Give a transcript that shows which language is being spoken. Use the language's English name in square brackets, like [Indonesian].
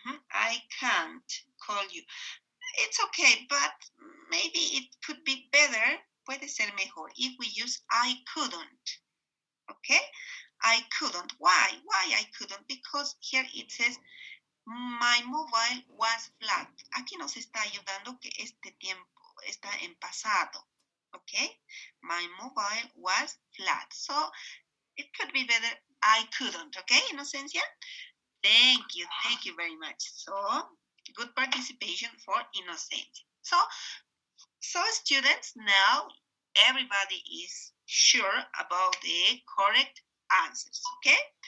[English] I can't call you. It's okay, but maybe it could be better, [Spanish] puede ser mejor, [English] if we use I couldn't. Okay? I couldn't. Why? Why I couldn't? Because here it says my mobile was flat. [Spanish] Aquí nos está ayudando que este tiempo está en pasado. [English] Okay? My mobile was flat. So it could be better I couldn't. Okay, Inocencia? Thank you very much. So good participation for Inocencia. So students, now everybody is sure about the correct answers, okay?